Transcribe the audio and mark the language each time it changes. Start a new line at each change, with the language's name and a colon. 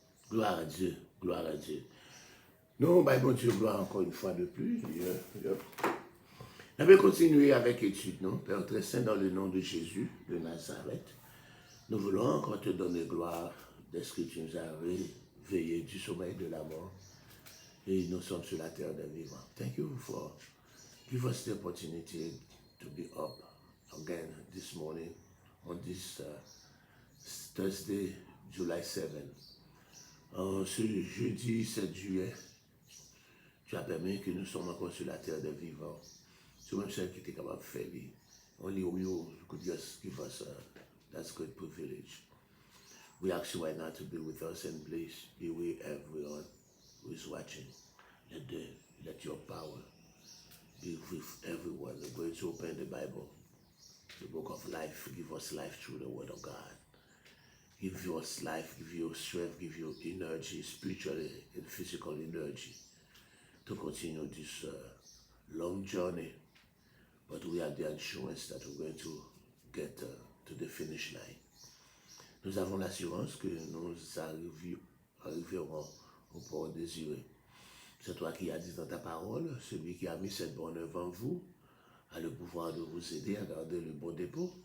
French: Gloire à Dieu, gloire à Dieu. Nous, bon Dieu, gloire encore une fois de plus. On va continuer avec l'étude, non? Père très saint, dans le nom de Jésus de Nazareth, nous voulons encore te donner gloire de ce que tu nous as réveillés du sommeil de la mort et nous sommes sur la terre des vivants.
English: Thank you for giving us the opportunity to be up again this morning on this Thursday, July 7.
French: Ce jeudi 7 juillet, tu as permis que nous sommes encore sur la terre des vivants. C'est même celle qui était capable de faire.
English: Only you could just give us that great privilege. We ask you right now to be with us and please be with everyone who is watching. Let your power be with everyone. We're going to open the Bible, the book of life. Give us life through the word of God. Give us life, give you strength, give you energy, spiritual and physical energy to continue this long journey. But we have the assurance that we're going to get to the finish line.
French: Nous avons l'assurance que nous arriverons au port désiré. C'est toi qui as dit dans ta parole, celui qui a mis cette bonne œuvre en vous a le pouvoir de vous aider à garder le bon dépôt.